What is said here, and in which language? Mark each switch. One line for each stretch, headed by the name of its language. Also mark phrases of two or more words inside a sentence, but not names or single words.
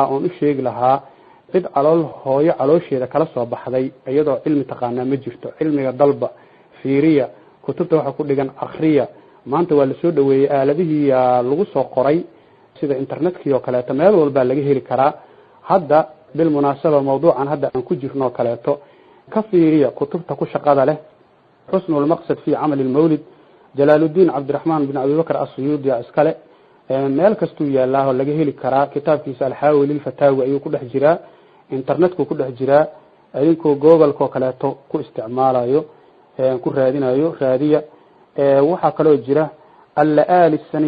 Somali: oon u sheegi lahaa cid calool hooyo caloosheeda kala soo baxday iyadoo cilmi taqaanaa ma jirto cilmiga dalba fiiriya kutubta waxa ku dhigan akhriya maanta waa la soo dhaweeyay aaladihii lagu soo qoray sida internetkii oo kaleeto meel walba laga heli karaa hadda bil munaasaba mawduucan hadda aan ku jirno kaleeto ka fiiriya kutubta ku shaqada leh xusnul maqsad fi amal al mawlid jalaaluddin abdurrahman bin abi bakr as-suyuudi iskale meel kastuu yaalaa laga heli karaa kitaabkiisa al-hawi lil fatawi ayuu ku dhex jiraa internetku ku dhex jiraa idinkoo google ko kaleeto ku isticmaalayo ku raadinayo raadiya waxa kale oo jira al-laali